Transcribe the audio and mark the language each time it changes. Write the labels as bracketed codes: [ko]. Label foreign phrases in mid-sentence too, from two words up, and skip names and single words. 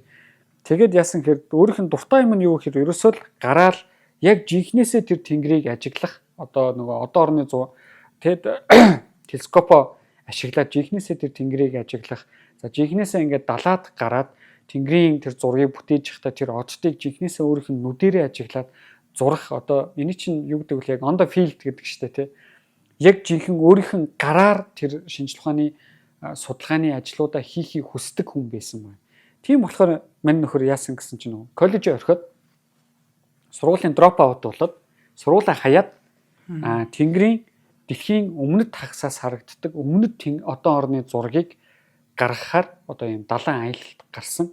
[mn] Тэгээд яасан гэхээр өөрийнх нь дуртай юм нь юу гэхээр ерөөсөө л гараал яг жинхнээсээ тэр тэнгэрийг ажиглах одоо нөгөө одон орны тэгэд телескопо ашиглаад жинхнээсээ тэр тэнгэрийг ажиглах. За жинхнээсээ ингээд далаад гараад тэнгэрийн тэр зургийг бүтээж явахдаа тэр оддыг жинхнээсээ өөрийнх нь нүдэрээ ажиглаад зурах одоо энэ чинь юу гэдэг вэ яг [en] on the field [mn] гэдэг штэ тий. Яг жинхэнэ өөрийнх нь гараар тэр шинжлэх ухааны судалгааны ажлуудаа хийхийг хүсдэг хүн байсан байна. Тийм болохоор мань нөхөр яасан гэсэн чинь коллежид орхиод сургуулийн [en] drop out [mn] болоод сургуулаа хаяад тэнгэрийн дэлхийн өмнөд хагасаас харагддаг өмнөд одон орны зургийг гаргахаар одоо юм далайн аялалд гарсан.